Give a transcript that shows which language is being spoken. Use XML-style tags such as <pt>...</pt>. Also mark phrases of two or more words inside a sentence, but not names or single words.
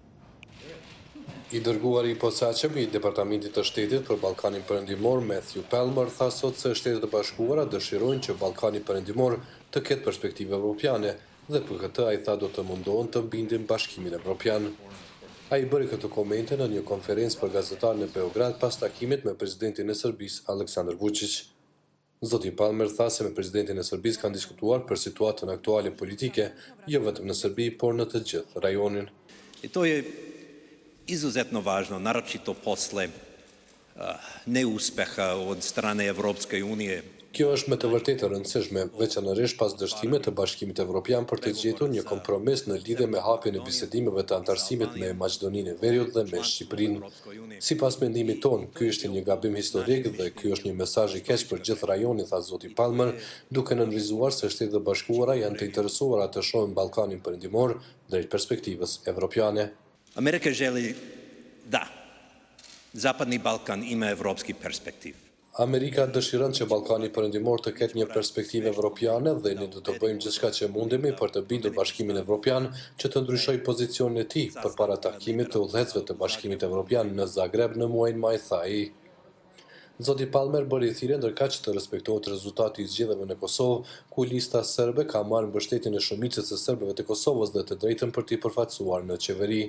<sq>I dërguari i posaçëm i Departamentit të Shtetit për Ballkanin Perëndimor Matthew Palmer tha sot se Shtetet e Bashkuara dëshirojnë që Ballkani Perëndimor të ketë perspektive evropiane dhe për këtë ai tha do të mundohen të mbindin Bashkimin Evropian. Ai bëri këtë komente në një konferencë për gazetarë në Beograd pas takimit me presidentin e Serbisë Aleksandar Vučić. Zoti Palmer tha se me presidentin e Serbisë kanë diskutuar për situatën aktuale politike, jo vetëm në Serbi, por në të gjithë rajonin.</sq> <sr>I to je izuzetno važno, naročito posle neuspeha od strane Evropske unije.</sr> <sq>Kjo është me të vërtetë e rëndësishme, veçanërisht pas dështimit të Bashkimit Evropian për të gjetur një kompromis në lidhje me hapjen e bisedimeve të antarësimit me Maqedoninë e Veriut dhe me Shqipërinë. Sipas mendimit ton, ky është një gabim historik dhe ky është një mesazh i keq për gjithë rajonin, tha zoti Palmer, duke nënvizuar se Shtetet e Bashkuara janë të interesuara të shohin Ballkanin Perëndimor drejt perspektivës evropiane.</sq> <sr>Amerika želi da Zapadni Balkan ima evropski perspektiv.</sr> <sq>Amerika dëshiron që Ballkani Perëndimor të ketë një perspektivë evropiane dhe ne do të bëjmë gjithçka që mundemi për të bindur Bashkimin Evropian që të ndryshojë pozicionin e tij përpara takimit të udhëheqësve të Bashkimit Evropian në Zagreb në muajin maj, tha ai. Zoti Palmer bëri thirrje ndërkaq të respektohet rezultati i zgjedhjeve në Kosovë, ku lista serbe ka marrë mbështetjen e shumicës së serbëve të Kosovës dhe të drejtën për t'i përfaqësuar në qeveri.</sq>